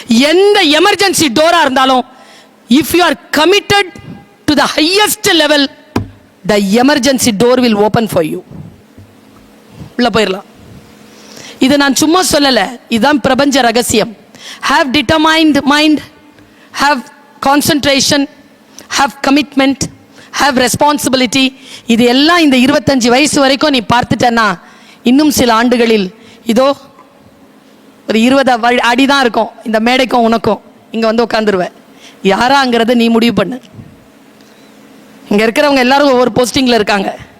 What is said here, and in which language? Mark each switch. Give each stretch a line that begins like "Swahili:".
Tamil: எந்த emergency Dora இருந்தாலும், if you are committed to the highest level, the emergency door will open for you. உள்ள போயிடலாம். இது நான் சும்மா சொல்லல, இதுதான் பிரபஞ்ச ரகசியம்.
English: Have determined mind, have concentration, have commitment, have responsibility.
Tamil: இது எல்லாம் இந்த 25 வயசு வரைக்கும் நீ பார்த்துட்டேன்னா, இன்னும் சில ஆண்டுகளில் இதோ ஒரு 20 அடி தான் இருக்கும் இந்த மேடைக்கும் உனக்கும். இங்க வந்து உட்காந்துருவேன். யாராங்கிறத நீ முடிவு பண்ணு. இங்க இருக்கிறவங்க எல்லாரும் ஒவ்வொரு போஸ்டிங்ல இருக்காங்க.